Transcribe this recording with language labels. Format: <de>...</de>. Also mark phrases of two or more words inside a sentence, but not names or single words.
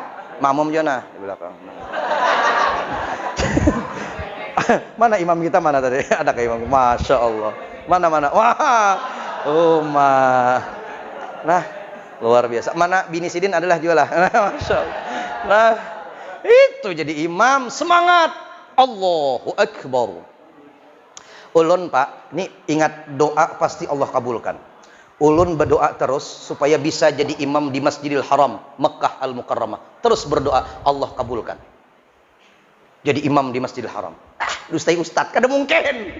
<id>Makmum jona di belakang. Mana imam kita mana tadi? Ada ke imam?</id> <ar>Masya Allah.</ar> <id>Mana? Wah. Nah, luar biasa.</id> <bjn>Mana bini Sidin adalah jualah.</bjn> <ar>Masya Allah.</ar> <id>Nah, itu jadi imam semangat.</id> <ar>Allahu Akbar.</ar> <bjn>Ulun Pak, ini ingat doa pasti Allah kabulkan. Ulun berdoa terus supaya bisa jadi imam di Masjidil Haram, Mekah Al-Mukarramah.</bjn> <id>Terus berdoa, Allah kabulkan. Jadi imam di Masjidil Haram.</id> <bjn>Dustai Ustadz, kada mungkin.</bjn>